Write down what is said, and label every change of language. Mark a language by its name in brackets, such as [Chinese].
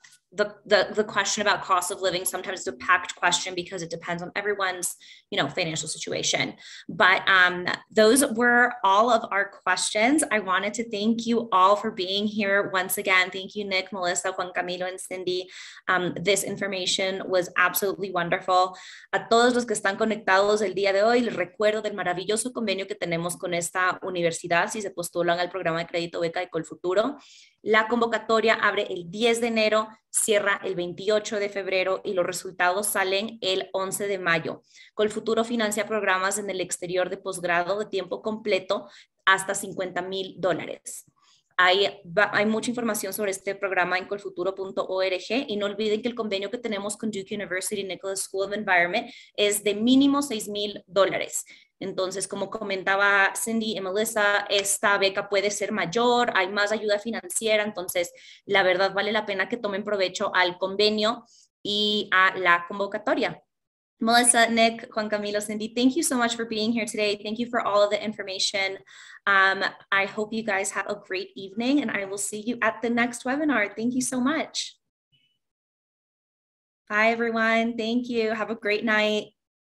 [English] The question about cost of living sometimes is a packed question because it depends on everyone's, you know, financial situation. But those were all of our questions. I wanted to thank you all for being here once again. Thank you, Nick, Melissa, Juan Camilo, and Cindy. This information was absolutely wonderful. [Spanish] A todos los que están conectados el día de hoy, les recuerdo del maravilloso convenio que tenemos con esta universidad si se postulan al programa de crédito beca de Colfuturo. La convocatoria abre el 10 de enero, cierra el 28 de febrero y los resultados salen el 11 de mayo. Colfuturo financia programas en el exterior de posgrado de tiempo completo hasta $50,000. Hay mucha información sobre este programa en colfuturo.org y no olviden que el convenio que tenemos con Duke University Nicholas School of Environment es de mínimo $6,000. Entonces, como comentaba Cindy y Melissa, esta beca puede ser mayor, hay más ayuda financiera, entonces la verdad vale la pena que tomen provecho al convenio y a la convocatoria. [English] Melissa, Nick, Juan Camilo, Cindy, thank you so much for being here today. Thank you for all of the information. I hope you guys have a great evening, and I will see you at the next webinar. Thank you so much. Bye, everyone. Thank you. Have a great night.